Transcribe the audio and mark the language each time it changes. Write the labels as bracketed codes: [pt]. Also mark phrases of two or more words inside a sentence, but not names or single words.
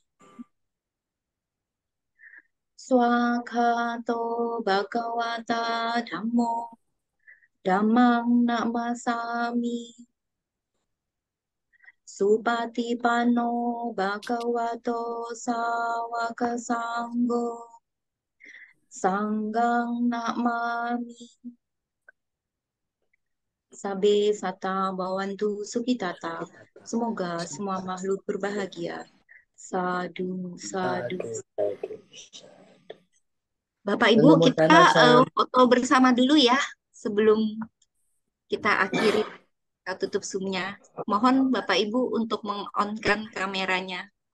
[pi] Swakato Bhagavata Dhammo Dhammang Namasami Supatipano Bhagavato Sawaka Sangho Sanggang Namami Sabe Sata Bawantu Sukitata. [id] Semoga semua makhluk berbahagia. Sadu. Bapak Ibu, kita foto bersama dulu ya sebelum kita akhiri, kita tutup Zoom-nya. Mohon Bapak Ibu untuk meng-on-kan kameranya.